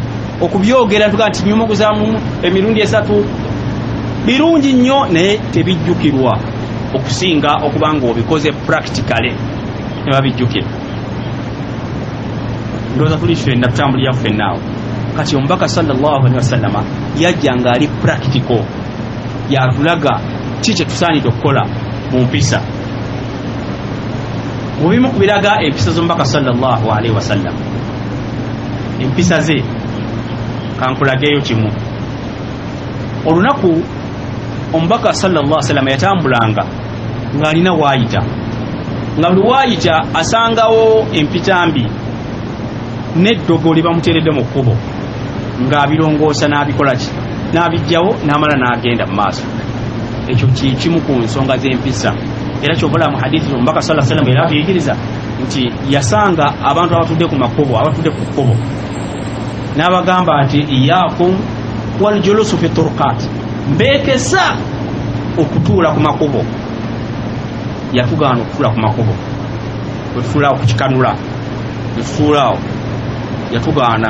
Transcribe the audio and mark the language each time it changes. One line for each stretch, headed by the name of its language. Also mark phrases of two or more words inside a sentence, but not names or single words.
Ganda: Okubyogera tuga nti nyumuguzaamu emirundi 3 birungi nnyo, naye tebijjukirwa okusinga okubanga obikoze practically ne babijjukira. Ndowooza tuli ffenna tutambulira ffenna awo. Kati Omubaka
Arabic: صلى الله عليه وسلم
Ganda: yajja ng'ali practical, yatulaga ki kye tusaanidde okukola mu mpisa. Mu bimu ku biraga empisa z'Omubaka
Arabic: صلى الله عليه وسلم,
Ganda: empisa ze kankulageyo kimu. Olunaku Omubaka
Arabic: صلى الله عليه وسلم
Ganda: yatambulanga ng'alina waayita, nga buli waayita asangawo empita mbi n'eddogo lye bamuteeredde mu kkubo, ng'abirongoosa n'abikola ki? N'abijjawo n'amala n'agenda mu maaso. Ekyo kimu ku nsonga z'empisa. Era ky'obola mu hadithi Omubaka
Arabic: صلى الله عليه وسلم
Ganda: era abiyigiriza nti yasanga abantu abatudde ku makubo, abatudde ku kkubo, n'abagamba nti
Arabic: إياكم والجلوس في الطرقات,
Ganda: mbeekesa okutuula ku makubo. Yatugaana okutuula ku makubo, wetutuulaawo ku kikanula, wetutuulaawo yatugaana.